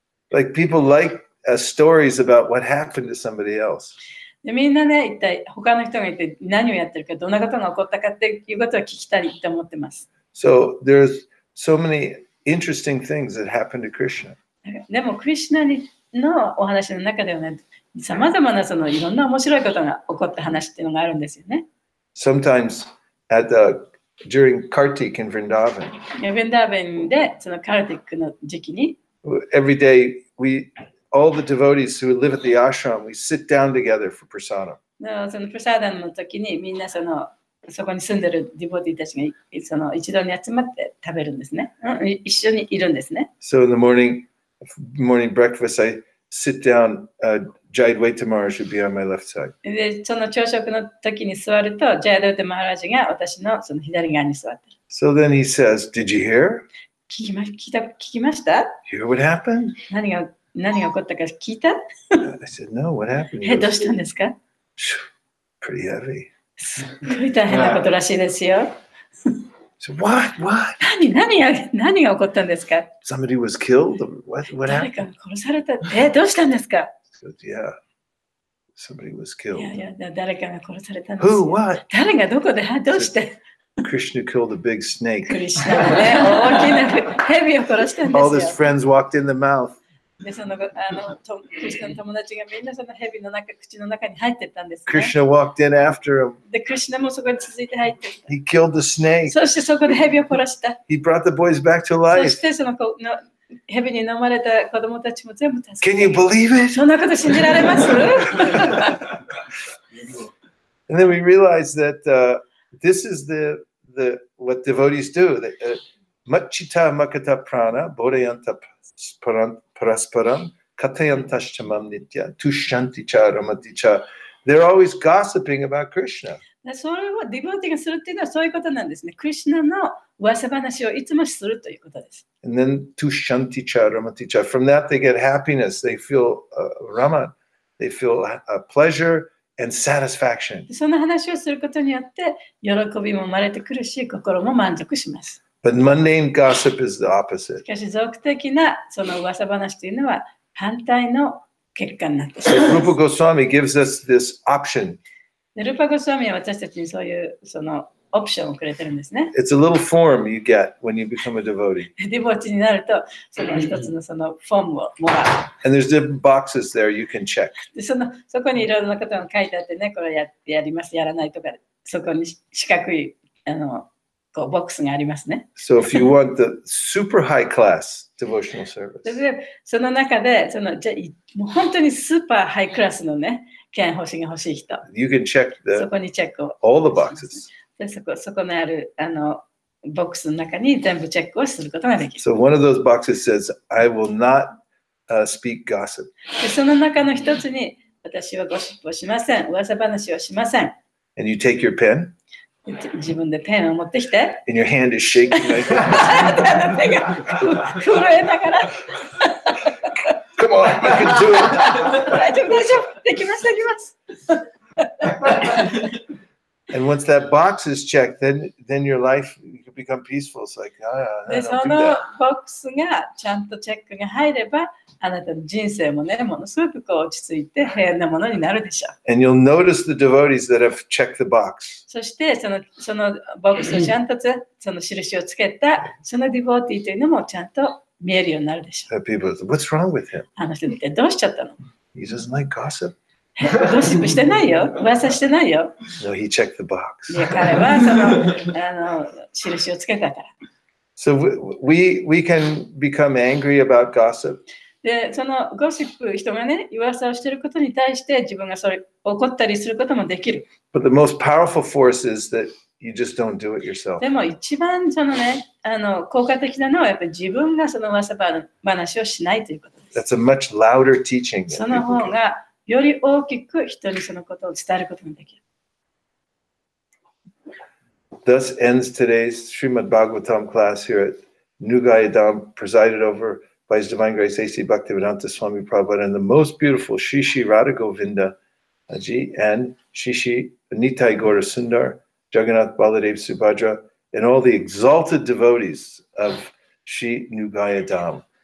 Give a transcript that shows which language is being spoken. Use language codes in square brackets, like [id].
[en] Like people like stories about what happened to somebody else. [ja] でみんなね、一体他の人がいて何をやってるか、どんなことが起こったかっていうことを聞きたいと思ってます。 [en] So there's so many interesting things that happened to Krishna. [ja] でも、クリシュナのお話の中ではね、さまざまなそのいろんな面白いことが起こった話っていうのがあるんですよね。 [en] Sometimes during Kartik in Vrindavan, [ja] ヴェンダーベンでそのカルティックの時期に、 [en] every day all the devotees who live at the ashram, we sit down together for prasadam. [ja] そのプサーダンの時にみんなそこに住んでるディボティたちがその一堂に集まって食べるんですね。一緒にいるんですね。 [en] So in the morning breakfast, I sit down. Jayadvaita Maharaj should be on my left side. [ja] で、その朝食の時に座ると、ジャヤドゥテマハラジが私のその左側に座ってる。 [en] So then he says, "Did you hear? [ja] 聞きました？ [en] Hear what happened?" [ja] 何が起こったか聞いた？ [en] I said, "No, what happened?" He [ja] どう [en] goes, [ja] したんですか？ [en] "Pretty heavy." [ja] すごい大変なことらしいですよ。 [en] So what? [ja] 何が起こったんですか？ [en] Somebody was killed? What [ja] 誰 [en] happened? [ja] かが殺された。どうしたんですか？ [en] He goes, "Yeah, somebody was killed." [ja] いや、誰かが殺されたんです [en] Who? [ja] よ。 [en] What? [ja] 誰がどこでどうして？ [en] Krishna killed a big snake. [ja] クリシュナがね、大きな蛇を殺したんで [en] All his [ja] すよ。 [en] friends walked in the mouth. [ja] で、クリシュナの友達がみんなその蛇の口の中に入ってったんですね。 [en] Krishna walked in after him. [ja] で、クリシュナもそこに続いて入ってった。 [en] He killed the snake. [ja] そしてそこで蛇を殺した。 [en] He brought the boys back to [ja] そ [en] life. [ja] してその蛇に飲まれた子供たちも全部助け [en] Can you believe it? [ja] そんなこと信じられます？ [en] And then we realized that this is what devotees do. [sa] Machita makata prana bodhayanta parasparam katayantashtamam nitya tushanti cha ramati cha. [en] They're always gossiping about Krishna. [ja] それをディボーティがするっていうのはそういうことなんですね。クリシュナの噂話をいつもするということです。 [en] And then [sa] tushanti cha ramati cha. [en] From that they get happiness. They feel raman. They feel pleasure and satisfaction. [ja] その話をすることによって喜びも生まれてくるし、心も満足します。 [en] But mundane gossip is the opposite. [ja] しかし俗的なその噂話というのは反対の結果になってし [en] So [ja] まいます。 [en] Rupa Goswami gives us this option. [ja] でルパゴスワミは私たちにそういうそのオプションをくれてるんですね。 [en] It's a little form you get when you become a devotee. [ja] ディボーティになるとその一つのそのフォームをもらう。 [en] And there's different boxes there you can check. [ja] でそこにいろいろなことが書いてあってね、これやります、やらないとか、そこに四角いこうボックスがありますね。 [en] So if you want the super high class devotional service, [ja] でその中でじゃもう本当にスーパーハイクラスのね、券星が欲しい人、 [en] you can check [ja] そこにチェックを。 [en] all the boxes. [ja] でそこにあるボックスの中に全部チェックをすることができる。 [en] So one of those boxes says, I will not speak gossip. [ja] でその中の一つに、私はゴシップをしません、噂話をしません。 [en] And you take your pen, [ja] 自分でペンを持ってきて、 [en] and your hand is shaking like that. [ja] 手が震えながら、 [en] Come on, you can do it. [ja] 大丈夫、できます。 [en] And once that box is checked, then your life you can become peaceful. It's like, [ja] で、 [en] don't [ja] そ [en] do [ja] の [en] that. [ja] ボックスがちゃんとチェックが入れば、あなたの人生もね、ものすごくこう落ち着いて平安なものになるでしょう。 [en] And you'll notice the devotees that have checked the box. [ja] そしてそのボックスをちゃんとその印をつけた、そのディボーティーというのもちゃんと見えるようになるでしょう。 [en] That people say, what's wrong with him? [ja] あの人ってどうしちゃったの？ [en] He doesn't like gossip. [ja] ゴシップしてないよ。噂してないよ。 [en] No, he checked the box. [ja] で、彼はその印をつけたから。 [en] So we can become angry about gossip. [ja] で、そのゴシップ、人がね、噂をしていることに対して自分がそれ怒ったりすることもできる。 [en] But the most powerful force is that you just don't do it yourself. [ja] でも一番そのね、効果的なのはやっぱり自分がその噂話をしないということです。 [en] That's a much louder teaching. [ja] そ [en] Than [ja] の [en] people [ja] 方 [en] can. [ja] がより大きく人にそのことを伝えることができる。 [en] Thus ends today's Srimad Bhagavatam class here at Nugayadam, presided over by His Divine Grace A.C. Bhaktivedanta Swami Prabhupada and the most beautiful Shri Shri Radha Govinda Ji and Shri Shri Nitai Gaura Sundar, Jagannath Baladev Subhadra, and all the exalted devotees of Shri Nugayadam.